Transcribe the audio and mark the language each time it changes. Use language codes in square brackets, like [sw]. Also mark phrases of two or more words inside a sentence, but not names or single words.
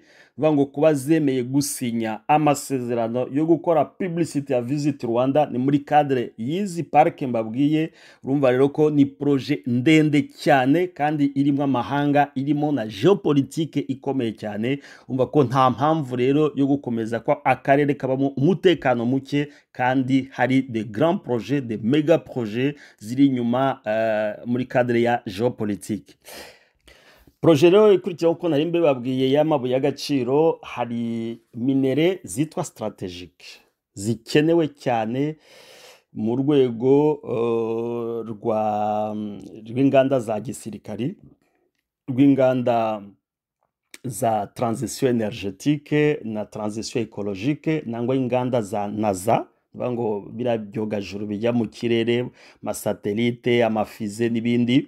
[rw] Vuga ngo kuba zemeye gusinya amasezerano yo gukora publicity ya Visit Rwanda ni muri cadre y'izi parike mbabwiye. Urumva rero ko ni projet ndende cyane kandi irimo amahanga, irimo na geopolitique ikomeye cyane. Urumva ko nta mpamvu rero yo gukomeza ko akarere kabamo umutekano muke, kandi hari [fr] de grands projets, de mega projets [rw] ziri inyuma muri cadre ya geopolitique. Projet rero ikurikiraho uko nari mbibabwiye y'amabuye y'agaciro, hari minere zitwa strategique zikenewe cyane mu rwego rw'inganda za gisirikari, rw'inganda za [fr] transition energetique [rw] na [fr] transition écologique, [rw] nangwa inganda za NASA, bivuga ngo biriya byogajuru bijya mu kirere, amasatelite, amafize n'ibindi.